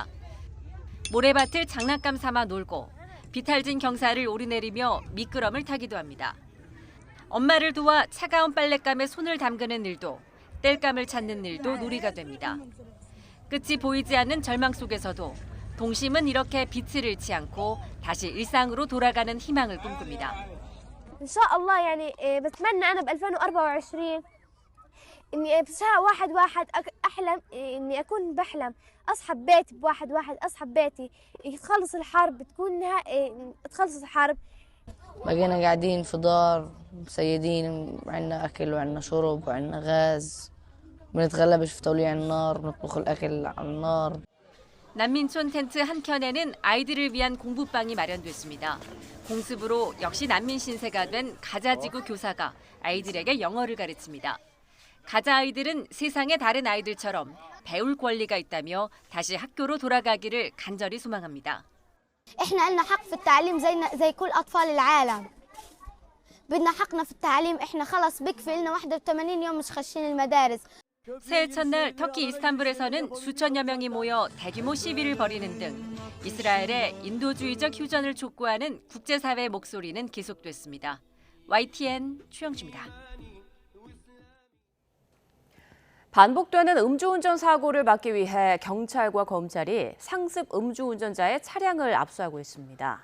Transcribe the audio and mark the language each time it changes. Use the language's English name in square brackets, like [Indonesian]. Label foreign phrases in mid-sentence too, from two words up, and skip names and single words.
[Korean] 모래밭을 장난감 삼아 놀고 비탈진 경사를 오르내리며 미끄럼을 타기도 합니다. 엄마를 도와 차가운 빨랫감에 손을 담그는 일도 땔감을 찾는 일도 놀이가 됩니다. 끝이 보이지 않는 절망 속에서도 동심은 이렇게 빛을 잃지 않고 다시 일상으로 돌아가는 희망을 꿈꿉니다. [Arabic] إن شاء الله يعني بتمنى أنا ب 2024 إني بساعة واحد أحلم إني أكون بحلم أصحى ببيتي بواحد أصحى ببيتي تخلص الحرب تخلص الحرب. بقينا قاعدين في دار مسيدين، عنا أكل وعنا شرب وعنا غاز، بنتغلبش في توليع النار، بنطبخ الأكل على النار. [Korean] 난민촌 텐트 한켠에는 아이들을 위한 공부방이 마련됐습니다. 공습으로 역시 난민 신세가 된 가자지구 교사가 아이들에게 영어를 가르칩니다. 가자 아이들은 세상의 다른 아이들처럼 배울 권리가 있다며 다시 학교로 돌아가기를 간절히 소망합니다. [Arabic] إحنا لنا حق في التعليم زي كل أطفال العالم. بدنا حقنا في التعليم. إحنا خلص بكفي لنا 81 يوم مش خاشين المدارس. [Korean] 새해 첫날 터키 이스탄불에서는 수천여 명이 모여 대규모 시위를 벌이는 등 이스라엘의 인도주의적 휴전을 촉구하는 국제사회의 목소리는 계속됐습니다. YTN 최영주입니다. 반복되는 음주운전 사고를 막기 위해 경찰과 검찰이 상습 음주운전자의 차량을 압수하고 있습니다.